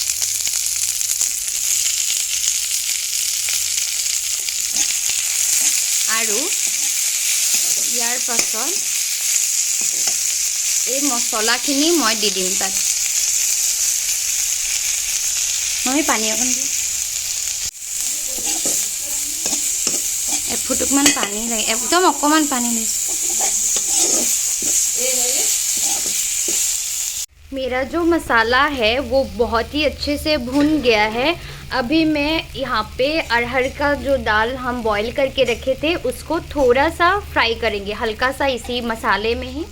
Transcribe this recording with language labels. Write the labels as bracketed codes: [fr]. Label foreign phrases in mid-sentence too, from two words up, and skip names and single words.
[as] আৰু ইয়াৰ পাছত এই মছলাখিনি মই দি দিম তাত। মই পানী অকণ দিম, এফুটুকমান পানী লাগে, একদম অকণমান পানী দিছোঁ। [hi] मेरा जो मसाला है वो बहुत ही अच्छे से भुन गया है। अभी मैं यहाँ पे अरहर का जो दाल हम बॉईल करके रखे थे उसको थोड़ा सा फ्राई करेंगे, हल्का सा इसी मसाले में ही।